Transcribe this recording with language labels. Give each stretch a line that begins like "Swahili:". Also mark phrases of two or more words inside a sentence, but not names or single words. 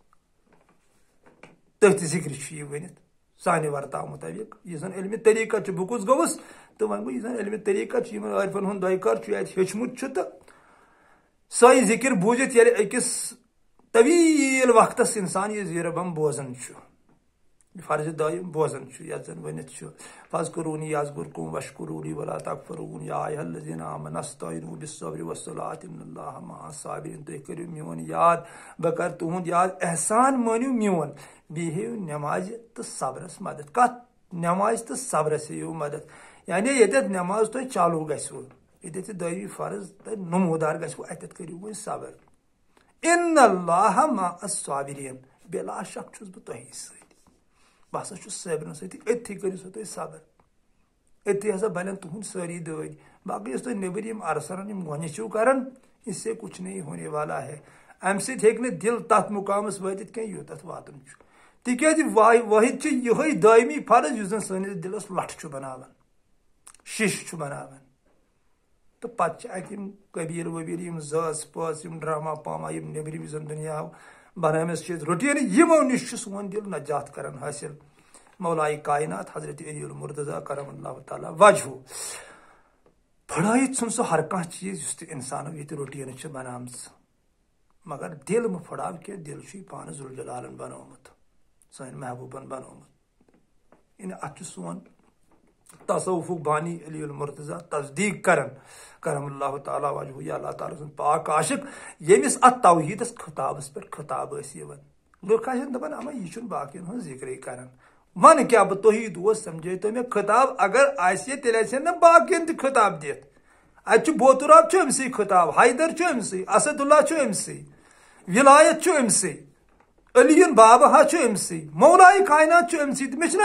Kashmiri: تٔتھۍ ذِکرِ چھُ یہِ ؤنِتھ سانہِ ورتاو مُطٲبق یُس زن علمِ طریٖقت چھُ بہٕ کُس گوٚوُس تہٕ وۄنۍ گوٚو یُس زن علمِ طریٖقت چھُ یِمن عٲرفن ہُنٛد دۄیہِ کار چھُ اَتہِ ہیوٚچھمُت چھُ تہٕ سۄے ذِکر بوٗزِتھ ییٚلہِ أکِس طویٖل وقتس انسان یہِ زیٖرٕ بم بوزان چھُ فرضِ دۄیِم بوزان چھُ یتھ زن ؤنِتھ چھُ
Arabic: فذکرونی یذکرکم واشکرونی ولا تکفرون یا ایھا الذین آمنوا استعینوا بالصبر والصلاۃ ان اللہ مع الصابرین
Kashmiri: تُہۍ کٔرِو میون یاد بہٕ کرٕ تُہُنٛد یاد احسان مٲنِو میون بیٚیہِ ہیٚیِو نٮ۪مازِ تہٕ صبرس مدد کتھ نٮ۪مازِ تہٕ صبرس ہیٚیِو مدد یعنی ییٚتٮ۪تھ نٮ۪ماز تۄہہِ چالوٗ گژھوٕ ییٚتٮ۪تھ یہِ دۄیمی فرض تۄہہِ نموٗدار گژھوٕ اَتٮ۪تھ کٔرِو وۄنۍ صبر
Arabic: ان اللہ مع الصابرین
Kashmiri: بلا شک چھُس بہٕ تۄہی سۭتۍ بہٕ ہسا چھُس صٲبرن سۭتی أتھی کٔرِو سا تُہۍ صبر أتھی ہسا بنن تُہنٛدۍ سٲری دٲدۍ باقٕے یُس تُہۍ نیٚبٕرۍ یِم ارسرن یِم گۄنہِ چھِو کران
Urdu: اس سے کچھ نہیں ہونے والا ہے
Kashmiri: امہِ سۭتۍ ہیٚکہِ نہٕ دل تتھ مُقامس وٲتِتھ کینٛہہ یوٚتتھ واتُن چھُ تِکیازِ وٲحد چھُ یِہوے دٲیمی فرض یُس زن سٲنِس دلس لٹھ چھُ بناوان شِش چھُ بناوان تہٕ پتہٕ چھِ اتہِ یِم قبیٖل وبیٖل یِم زٲژ پٲژ یِم ڈراما پاما یِم نیٚبرِم یُس زن دُنیا بنٲومٕژ چھِ روٹیٖن یِمو نِش چھُ سون دل نجات کران حٲصِل مولایہِ کائنات حضرت علی المرتضیٰ
Arabic: کرم اللہ تعالیٰ وجہہ
Kashmiri: پھٕڑٲیِتھ ژھُن سُہ ہر کانٛہہ چیٖز یُس تہِ انسانو ییٚتہِ روٹیٖنہٕ چھِ بنامژٕ مگر دل مہٕ پھٕڑاو کینٛہہ دل چھُے پانہٕ ذوالجلالن بنومُت سٲنۍ محبوٗبن بنومُت یعنی اتھ چھُ سون تصوفُک بانی علی المرتضیٰ تصدیق کران
Arabic: کرم اللہ تعالیٰ وجہہ
Kashmiri: یا اللہ تعالیٰ سُنٛد پاک عاشق ییٚمِس اتھ توحیٖدس خطابس پٮ۪ٹھ خطاب ٲسۍ یِوان لُکھ آسن دپان اما یہِ چھُنہٕ باقین ہُنٛد ذِکرے کران ون کیٛاہ بہٕ توحیٖد اوس سمجھٲیتو مےٚ خطاب اگر آسہِ تیٚلہِ آسن نہٕ باقین تہِ خطاب دِتھ اتہِ چھُ بوتُراب چھُ أمسٕے خطاب حیدر چھُ أمسٕے اسد اللہ چھُ أمسٕے ولایت چھُ أمسٕے علیٖن بابا ہا چھُ أمسٕے مولایہِ کائنات چھُ أمسٕے تہٕ مےٚ چھُنہ